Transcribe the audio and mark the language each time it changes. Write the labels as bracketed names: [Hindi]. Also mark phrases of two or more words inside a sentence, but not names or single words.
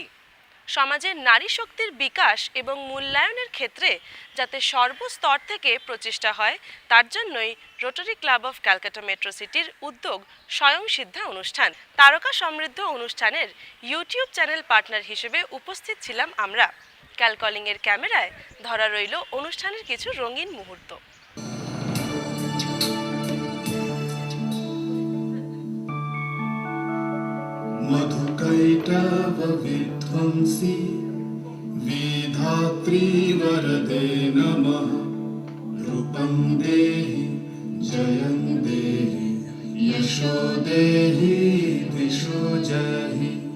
[Bangla] সমাজের নারী শক্তির বিকাশ এবং মূল্যায়নের ক্ষেত্রে যাতে সর্বস্তর থেকে প্রচেষ্টা হয়, তার জন্যই রোটারি ক্লাব অফ ক্যালকাটা মেট্রো সিটির উদ্যোগ স্বয়ংসিদ্ধা অনুষ্ঠান। তারকা সমৃদ্ধ অনুষ্ঠানের [English] YouTube channel partner [Bangla] হিসেবে উপস্থিত ছিলাম আমরা। ক্যালকলিংয়ের ক্যামেরায় ধরা রইল অনুষ্ঠানের কিছু রঙিন মুহূর্ত। [Sanskrit] मधुकैटव विध्वंसी विधात्री वरदे नमः। रूपं देहि जयं देहि यशो देहि दिशो जहि।